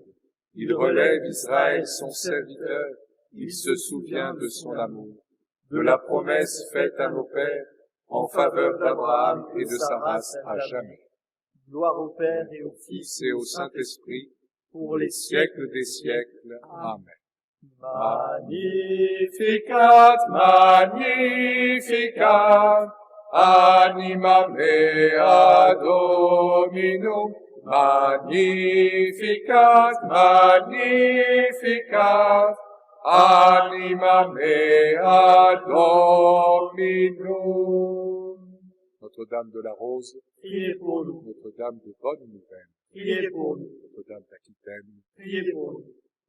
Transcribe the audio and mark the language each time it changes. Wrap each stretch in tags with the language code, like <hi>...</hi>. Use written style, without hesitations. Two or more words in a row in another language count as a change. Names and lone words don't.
<fr>Il relève Israël son serviteur, il se souvient de son amour, de la promesse faite à nos pères en faveur d'Abraham et de sa race à jamais. Gloire au Père et au Fils et au Saint-Esprit, pour les siècles des siècles. Amen.</fr> <la>Magnificat, Magnificat, anima mea Domino. Magnificat, Magnificat, anima mea Domino.</la> <fr>Notre-Dame de la Rose, Priez pour nous. Notre-Dame de Bonne Nouvelle, Priez pour nous. Notre-Dame d'Aquitaine, Priez pour nous.</fr>